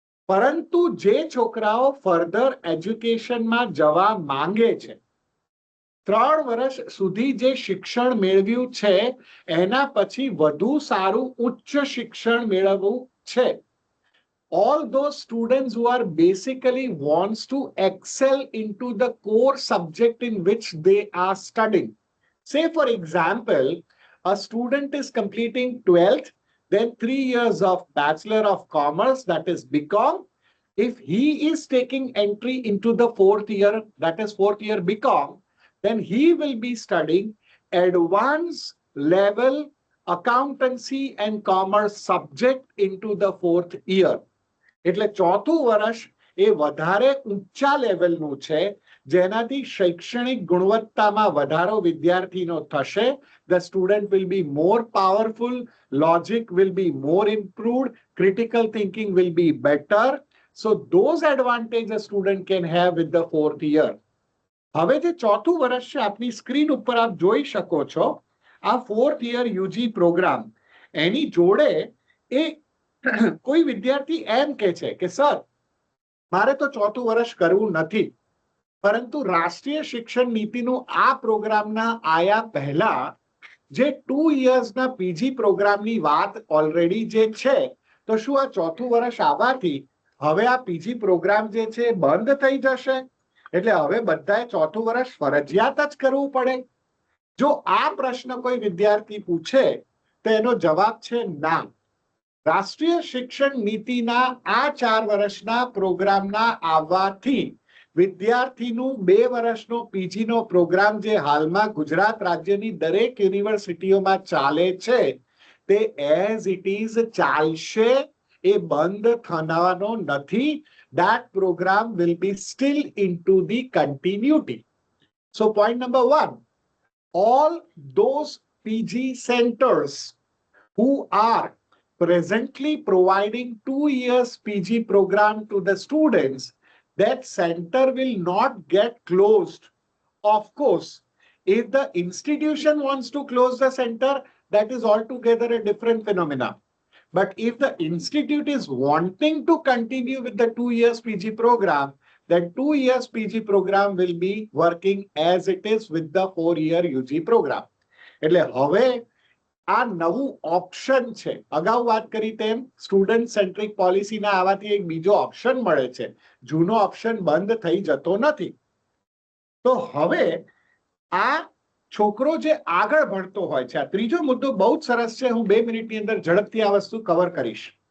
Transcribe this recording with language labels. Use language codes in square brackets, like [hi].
[gu] પરંતુ જે છોકરાઓ ફર્ધર એજ્યુકેશનમાં જવા માંગે છે, 3 વર્ષ સુધી જે શિક્ષણ મેળવ્યું છે એના પછી વધુ સારું ઉચ્ચ શિક્ષણ મેળવવું છે. [en] All those students who are basically wants to excel into the core subject in which they are studying. Say for example, a student is completing 12th, then 3 years of Bachelor of Commerce, that is BCom. If he is taking entry into the 4th year, that is 4th year BCom, then he will be studying advanced level accountancy and commerce subject into the 4th year. [gu] એટલે ચોથું વર્ષ એ વધારે ઊંચા લેવલનું છે જેનાથી શૈક્ષણિક ગુણવત્તામાં વધારો વિદ્યાર્થીનો થશે. [en] The student will be more powerful, logic will be more improved, critical thinking will be better. So those advantages a student can have with the 4th year. [gu] હવે જે ચોથું વર્ષ છે આપની સ્ક્રીન ઉપર આપ જોઈ શકો છો આ 4th યર યુજી પ્રોગ્રામ એની જોડે એ કોઈ વિદ્યાર્થી એમ કે છે કે સર મારે તો ચોથું વર્ષ કરવું નથી, પરંતુ રાષ્ટ્રીય શિક્ષણ નીતિનું આ પ્રોગ્રામના આયા પહેલા જે 2 યર્સના પીજી પ્રોગ્રામની વાત ઓલરેડી જે છે, તો શું આ ચોથું વર્ષ આવવાથી હવે આ પીજી પ્રોગ્રામ જે છે બંધ થઈ જશે? એટલે હવે બધાએ ચોથું વર્ષ ફરજિયાત જ કરવું પડે? જો આ પ્રશ્ન કોઈ વિદ્યાર્થી પૂછે તો એનો જવાબ છે ના. રાષ્ટ્રીય શિક્ષણ નીતિના આ 4 વર્ષના પ્રોગ્રામના આવવાથી વિદ્યાર્થીનું 2 વર્ષનો પીજીનો પ્રોગ્રામ જે હાલમાં ગુજરાત રાજ્યની દરેક યુનિવર્સિટીઓમાં ચાલે છે તે [en] as it is [gu] ચાલશે, એ બંધ થવાનો નથી. [en] That program will be still into the continuity. So point number 1, all those PG centers who are presently providing 2 years PG program to the students, that center will not get closed. Of course, if the institution wants to close the center, that is altogether a different phenomena. But if the institute is wanting to continue with the 2 years PG program, then 2 years PG program will be working as it is with the 4-year UG program. [gu] એટલે હવે આ નવું option છે. અગાઉ વાત કરી તેમ student centric પોલિસીના આવવાથી એક બીજો ઓપ્શન મળે છે, જૂનો ઓપ્શન બંધ થઈ જતો નથી. તો હવે આ છોકરો જે આગળ ભણતો હોય છે, આ ત્રીજો મુદ્દો બહુ જ સરસ છે, હું 2 મિનિટની અંદર ઝડપથી આ વસ્તુ કવર કરીશ.